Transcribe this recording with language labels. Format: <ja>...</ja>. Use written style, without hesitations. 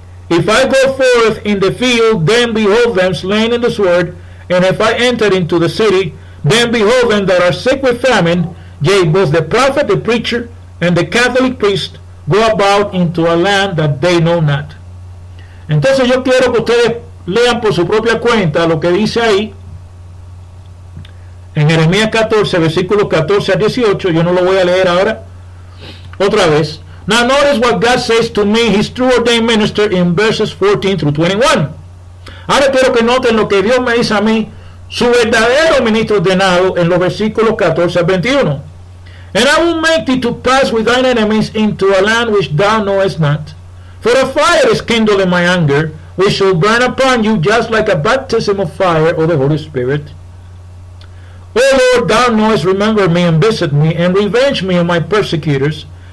<en>If I go forth in the field, then behold them slain in the sword, and if I enter into the city, then behold them that are sick with famine, yea, both the prophet, the preacher, and the Catholic priest go about into a land that they know not.</en> <es>Entonces yo quiero que ustedes lean por su propia cuenta lo que dice ahí en Jeremías 14, versículos 14 a 18. Yo no lo voy a leer ahora otra vez.</es> <en>Now notice what God says to me, his true ordained minister, in verses 14 through 21.</en> <es>Ahora quiero que noten lo que Dios me dice a mí, su verdadero ministro ordenado, en los versículos 14 a 21.</es> <en>And I will make thee to pass with thine enemies into a land which thou knowest not. For a fire is kindled in my anger, which shall burn upon you just like a baptism of fire of the Holy Spirit. O Lord, thou knowest, remember me and visit me, and revenge me on my persecutors.</en>